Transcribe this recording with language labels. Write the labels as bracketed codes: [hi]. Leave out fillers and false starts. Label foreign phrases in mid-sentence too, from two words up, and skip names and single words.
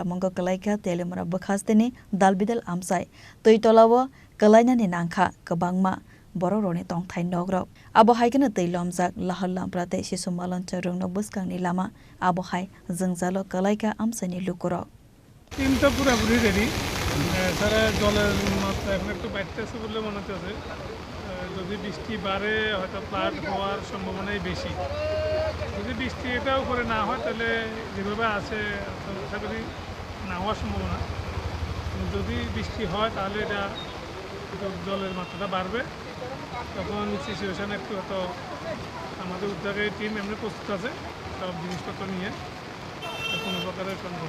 [trp] mongo kalaika telemura bakhasteni dalbidal amsai tei tolawo kalainani nangkha kabangma bororoni tongthai nogrok abo haikena tei lomjak lahar lampra tei sisu maloncha rungno buskangni lama abo hai jungjalo kalaika amsaini lukurok [bn] টিমটা পুরোপুরি রেডি সারা জলের মাত্রা এখন একটু বাড়তেছে বলে মনে হচ্ছে যদি বৃষ্টি বাড়ে হয়তো ফ্লাড হওয়ার সম্ভাবনাই বেশি যদি বৃষ্টি এটাও করে না হয় তাহলে যেভাবে আছে আশা করি না হওয়ার সম্ভাবনা যদি বৃষ্টি হয় তাহলে এটা জলের মাত্রাটা বাড়বে তখন সিচুয়েশান একটু হয়তো আমাদের উদ্যোগের টিম এমনি প্রস্তুত আছে সব জিনিসপত্র নিয়ে কোনো প্রকারের কনফার্ম